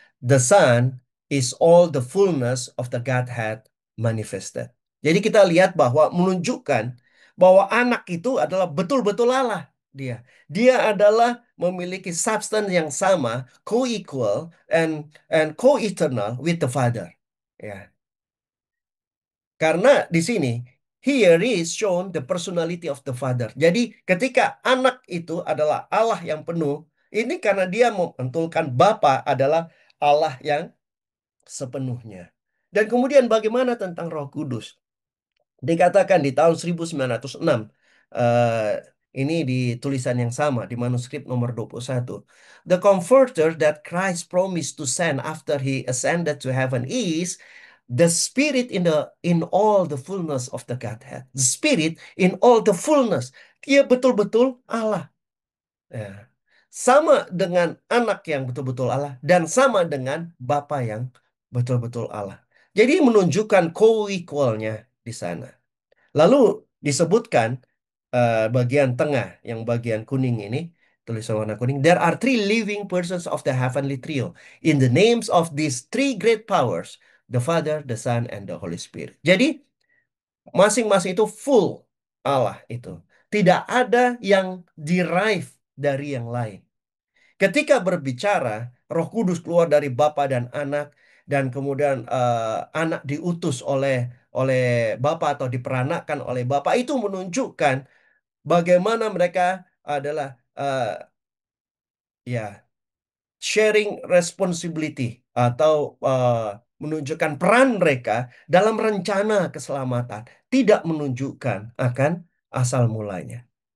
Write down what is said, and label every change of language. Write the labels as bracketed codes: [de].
[en] The Son is all the fullness of the Godhead manifested. [id] Jadi kita lihat bahwa menunjukkan bahwa anak itu adalah betul-betul Allah. Dia adalah memiliki [en] substance [id] yang sama, [en] co-equal and co-eternal with the Father. [id] Ya. Karena di sini [en] here is shown the personality of the Father. [id] Jadi ketika anak itu adalah Allah yang penuh, ini karena dia mementulkan Bapa adalah Allah yang sepenuhnya. Dan kemudian bagaimana tentang Roh Kudus? Dikatakan di tahun 1906, eh, ini di tulisan yang sama, di manuskrip nomor 21. [en] The comforter that Christ promised to send after he ascended to heaven is the Spirit in all the fullness of the Godhead. The Spirit in all the fullness. [id] Dia betul-betul Allah. Ya. Sama dengan anak yang betul-betul Allah dan sama dengan Bapa yang betul-betul Allah. Jadi menunjukkan co-equalnya di sana. Lalu disebutkan bagian tengah, yang bagian kuning ini, tulisan warna kuning. [en] There are three living persons of the heavenly trio. In the names of these three great powers, the Father, the Son, and the Holy Spirit. [id] Jadi masing-masing itu full Allah itu. Tidak ada yang derive dari yang lain. Ketika berbicara, Roh Kudus keluar dari Bapa dan Anak, dan kemudian Anak diutus oleh Bapa atau diperanakkan oleh Bapa, itu menunjukkan bagaimana mereka adalah ya [en] sharing responsibility [id] atau menunjukkan peran mereka dalam rencana keselamatan, tidak menunjukkan akan asal mulanya.